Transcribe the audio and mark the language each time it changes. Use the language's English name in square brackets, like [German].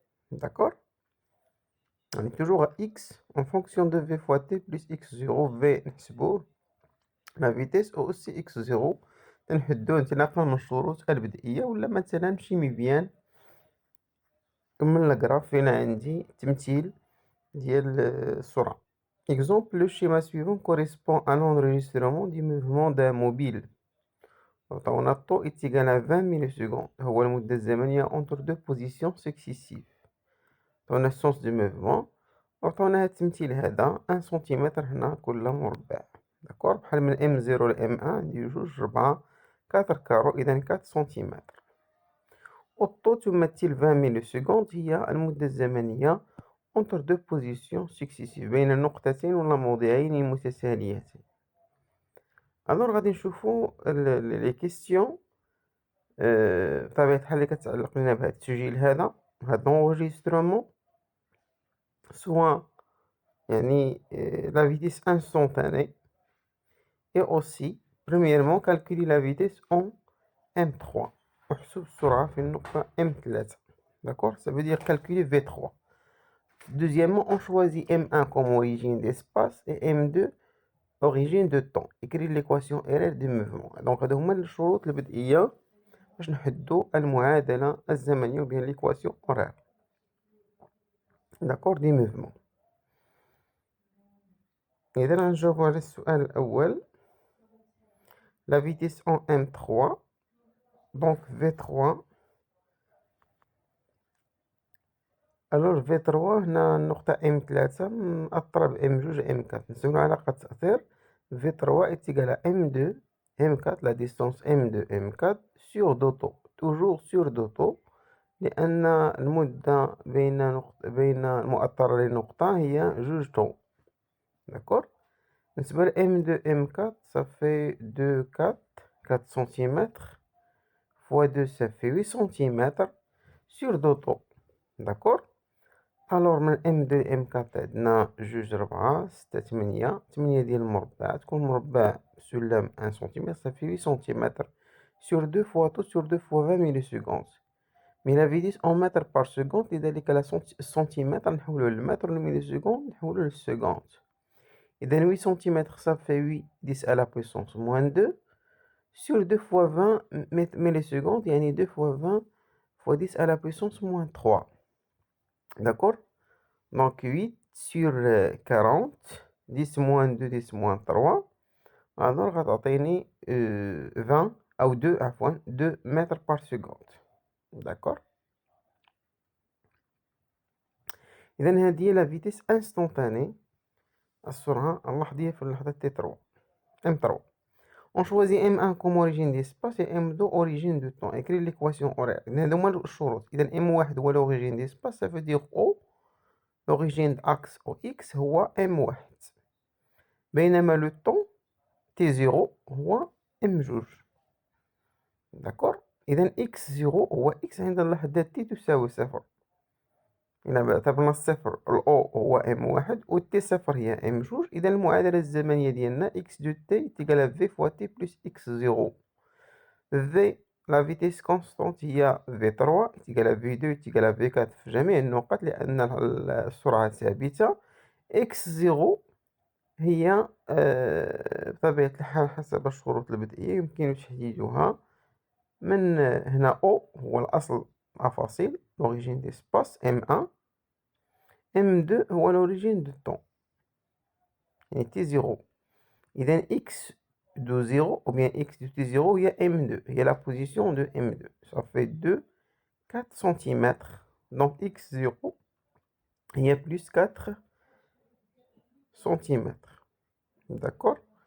[Arabic] داكور يعني توجور [French] x en fonction de v fois t plus x0 [Arabic] v نحسبوه لا فيتيس أو أوسي x0 تنحدوه انطلاقا من الشروط البدئية. ولا مثلا نمشي مزيان من الجراف فين عندي تمثيل ديال السرعة. [French] Exemple, le schéma suivant correspond à l'enregistrement du mouvement d'un mobile. [Arabic] عطاونا الطو [French] est égal à 20 millisecondes [Arabic] هو المدة الزمنية [French] entre deux positions successives. [Arabic] عطاونا السونس دو موفمون وعطاونا هاد التمثيل هذا 1 سنتيمتر هنا كل مربع. داكور بحال من M0 ل M1 عندي جوج 4 4 كارو إذا 4 سنتيمتر. والطو تمثل 20 ميليسكوند هي المدة الزمنية [French] entre deux positions successives [Arabic] بين نقطتين ولا موضعين متتاليتين. غادي نشوفو لي كيستيون بطبيعة الحال اللي كتعلق لنا بهذا التسجيل هذا [French] l'enregistrement soit [Arabic] يعني [French] la vitesse instantanée et aussi premièrement calculer la vitesse en M3 [Arabic] وحسب السرعة في النقطة M3. [French] d'accord ça veut dire calculer V3. deuxièmement on choisit M1 comme origine d'espace et M2 origine de temps. écrire l'équation RR du mouvement. [Arabic] donc هادو هما الشروط البدئية باش نحدو المعادلة الزمنية و بين [French] l'équation horaire d'accord du mouvement. [Arabic] إذا غنجاوبو على السؤال الأول [French] la vitesse en M3 donc V3. [Arabic] alors V3 هنا النقطة M3 مأثرة ب M2 M4 نسولو على علاقة التأثير. [French] V3 est égal à M2 M4 la distance M2 M4 sur 2 toujours sur 2 [Arabic] لأن المدة بين المؤثرة للنقطة هي جوج طو. داكور بالنسبة ل M2 M4 [French] ça fait 2 4 [Arabic] سنتيمتر [French] fois 2 ça fait 8 [Arabic] سنتيمتر sur 2 طو. داكور الوغ من M2 M4 عندنا 2 4 6 8 8 ديال المربع تكون مربع سلم 1 سنتيمتر صافي 8 سنتيمتر [French] sur 2 fois tout sur 2 fois 20 millisecondes. Mais la vitesse en mètres par seconde [Arabic] لذلك لا centimètre نحولوه للمتر والمليسكوند نحولوه للسكوند. [French] إذا 8 سنتيمتر ça fait 8 10 à la puissance moins 2 sur 2 fois 20 millisecondes يعني 2 fois 20 fois 10 à la puissance moins 3. D'accord? Donc 8 sur 40 10 moins 2 10 moins 3 alors [Arabic] غتعطيني 20 أو 2 عفوا [French] 2 mètres par seconde. D'accord? [Arabic] إذا هذه هي لا فيتيس انستونتاني السرعة اللحظية في اللحظة T3 M3. [French] On choisit M1 comme origine d'espace et M2 origine de temps. Écris l'équation horaire. [Arabic] هذا هما الشروط. [French] إذا M1 هو l'origine d'espace ça veut dire O l'origine d'axe OX هو M1 بينما le temps T0 هو M2. [Arabic] داكور. إذا X0 هو X عند اللحظة T تساوي 0. إلا اعتبرنا الصفر ال O هو M1 و T0 هي M2. إذا المعادلة الزمنية ديالنا X دو T تيكال V fois T plus X0. V لا فيتيس كونستانت هي V3 تيكال V2 تيكال V4 في جميع النقط لأن السرعة ثابتة. X0 هي بطبيعة الحال حسب الشروط البدئية يمكن تحديدها من هنا O هو الأصل أفاصيل [French] l'origine d'espace [Arabic] M1 M2 هو [French] l'origine de temps [Arabic] يعني T0. [French] إذا X de 0 ou bien X de T0 هي M2 هي la position de M2 ça fait 2 4 cm donc X0 هي plus 4 cm. D'accord.